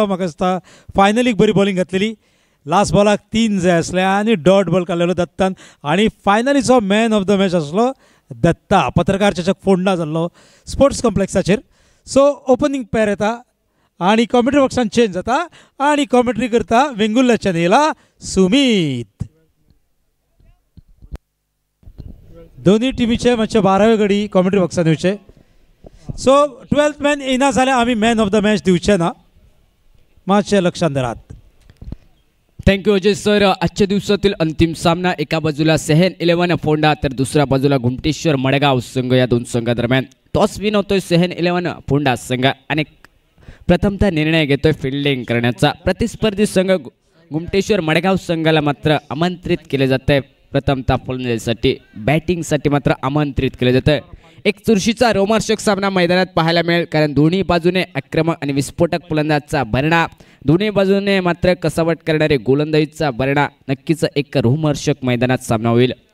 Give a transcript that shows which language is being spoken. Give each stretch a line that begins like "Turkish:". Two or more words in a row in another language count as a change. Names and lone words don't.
Konkani: म्हाका दिसता फायनलीक बरी बॉलिंग घातलेली लास्ट बॉलाक 3 जाय आसले आणि
English: dot ball
Konkani: काडलेलो दत्तान आणि फायनलीचो
English: man of the match
Konkani: आसलो दत्ता पत्रकार चषक फोंडा जाल्लो स्पोर्ट्स कॉम्प्लेक्साचेर सो
English: opening pair
Konkani: येता आणि कॉमेंट्री बॉक्सान चेंज जाता आणि कॉमेंट्री करता वेंगुर्ल्याच्यान येयला सुमीत दोन्ही टिमीचे मातशे 12वे घडी कॉमेंट्री बॉक्सान येवचे सो 12th मॅन येना जाल्यार आमी
English: man of the match
Konkani: दिवचे ना मातशे लक्षात धरात
Marathi: थँक्यू अजय सर आजच्या दिवसातील अंतिम सामना एका बाजूला सेहन 11 फोंडा तर दुसऱ्या बाजूला घुमटेश्वर मडगाव संघ या दोन संघादरम्यान टॉस विन होतोय सेहन 11 फोंडा संघ आणि प्रथमतः निर्णय घेतोय फिल्डिंग करण्याचा प्रतिस्पर्धी संघ घुमटेश्वर मडगाव संघाला मात्र आमंत्रित केले जाते प्रथमतः फलंदाजीसाठी बॅटिंगसाठी मात्र आमंत्रित केले जाते एक चुरशीचा रोमांचक सामना मैदानात पाहायला मिळेल कारण दोन्ही बाजूने आक्रमक आणि विस्फोटक फलंदाजाचा भरणा दोन्ही बाजूने मात्र कसावट करणारे गोलंदाजीचा भरणा नक्कीच एक रोमांचक मैदानात सामना होईल